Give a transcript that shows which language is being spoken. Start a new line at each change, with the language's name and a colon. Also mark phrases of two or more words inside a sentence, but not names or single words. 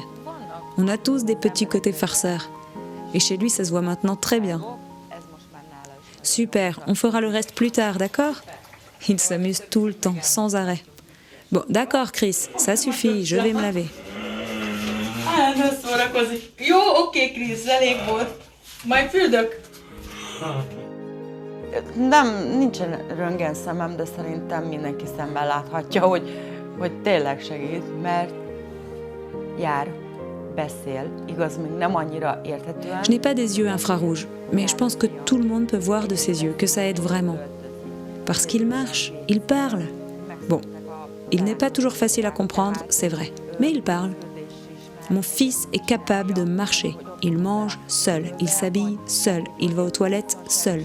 French: On a tous des petits côtés farceurs. Et chez lui, ça se voit maintenant très bien. Super, on fera le reste plus tard, d'accord? Il s'amuse tout le temps, sans arrêt. Bon, d'accord, Chris, ça suffit, je vais me laver.
Hungarian: Ne szórakozik. Jó, oké, Krisz, elég volt. Majd fürdök. Nem, nincsen röntgenszemem, de szerintem mindenki szemben láthatja, hogy tényleg segít, mert jár, beszél, igaz, még nem annyira érthetően.
French: Je n'ai pas des yeux infrarouges, mais je pense que tout le monde peut voir de ses yeux, que ça aide vraiment. Parce qu'il marche, il parle. Bon, il n'est pas toujours facile à comprendre, c'est vrai, mais il parle. Mon fils est capable de marcher. Il mange seul, il s'habille seul, il va aux toilettes seul.